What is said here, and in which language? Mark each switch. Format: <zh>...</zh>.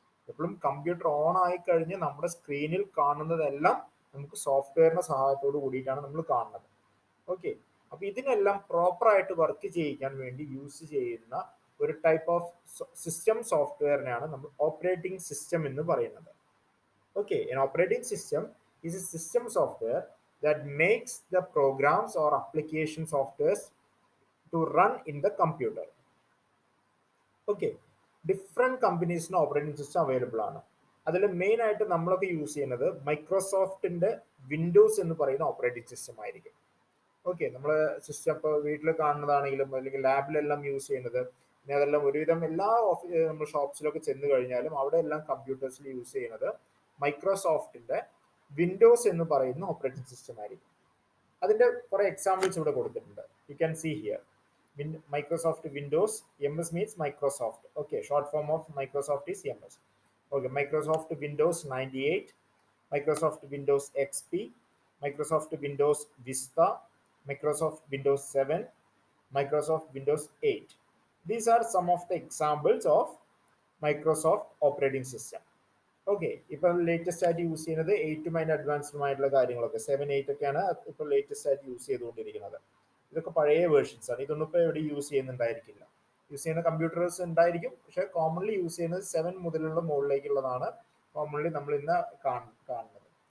<ml>എപ്പോഴും computer on ആയി കഴിഞ്ഞ് നമ്മുടെ സ്ക്രീനിൽ കാണുന്നതെല്ലാം നമുക്ക് സോഫ്റ്റ്വെയറിന്റെ സഹായത്തോട് കൂടിയിട്ടാണ് നമ്മൾ കാണുന്നത്. ഓക്കെ, അപ്പൊ ഇതിനെല്ലാം പ്രോപ്പർ ആയിട്ട് വർക്ക് ചെയ്യിക്കാൻ വേണ്ടി യൂസ് ചെയ്യുന്ന ഒരു ടൈപ്പ് ഓഫ് സിസ്റ്റം സോഫ്റ്റ്വെയറിനെയാണ് നമ്മൾ ഓപ്പറേറ്റിംഗ് സിസ്റ്റം എന്ന് പറയുന്നത്.</ml> <en>Okay, an operating system is a system software that makes the programs or application softwares to run in the computer.</en> <ml>Okay, different കമ്പനീസിന് operating system available ആണ്. അതിൽ main ആയിട്ട് നമ്മളൊക്കെ use ചെയ്യുന്നത് മൈക്രോസോഫ്റ്റിന്റെ Windows എന്ന് പറയുന്ന ഓപ്പറേറ്റിംഗ് സിസ്റ്റം ആയിരിക്കും. ഓക്കെ, നമ്മൾ system ഇപ്പോൾ വീട്ടിൽ കാണുന്നതാണെങ്കിലും അല്ലെങ്കിൽ ലാബിലെല്ലാം യൂസ് ചെയ്യുന്നത്, പിന്നെ അതെല്ലാം ഒരുവിധം എല്ലാ നമ്മൾ ഷോപ്സിലൊക്കെ ചെന്ന് കഴിഞ്ഞാലും അവിടെ എല്ലാം കമ്പ്യൂട്ടേഴ്സിൽ യൂസ് ചെയ്യുന്നത് മൈക്രോസോഫ്റ്റിന്റെ വിൻഡോസ് എന്ന് പറയുന്ന ഓപ്പറേറ്റിംഗ് സിസ്റ്റം ആയിരിക്കും. അതിന്റെ കുറെ എക്സാമ്പിൾസ് ഇവിടെ കൊടുത്തിട്ടുണ്ട്.</ml> <en>You can see here. Microsoft Windows, MS means Microsoft. Okay, short form of Microsoft is MS. Okay, Microsoft Windows 98, Microsoft Windows XP, Microsoft Windows Vista, Microsoft Windows 7, Microsoft Windows 8. These are some of the examples of Microsoft operating system.</en> <ml>Okay, ഇപ്പൊ latest ആയിട്ട് use ചെയ്യുന്നത് 8 അതിന്റെ അഡ്വാൻസ്ഡുമായിട്ടുള്ള കാര്യങ്ങളൊക്കെ 7, 8 ഒക്കെയാണ് ഇപ്പൊ latest ആയിട്ട് use ചെയ്തുകൊണ്ടിരിക്കുന്നത്. ഇതൊക്കെ പഴയ വേർഷൻസ് ആണ്, ഇതൊന്നും ഇപ്പൊ എവിടെ യൂസ് ചെയ്യുന്നുണ്ടായിരിക്കില്ല. യൂസ് ചെയ്യുന്ന കമ്പ്യൂട്ടേഴ്സ് ഉണ്ടായിരിക്കും, പക്ഷെ കോമൺലി യൂസ് ചെയ്യുന്നത് 7 മുതലുള്ള മുകളിലേക്കുള്ളതാണ് കോമൺലി നമ്മൾ ഇന്ന് കാണുന്നത്.</ml>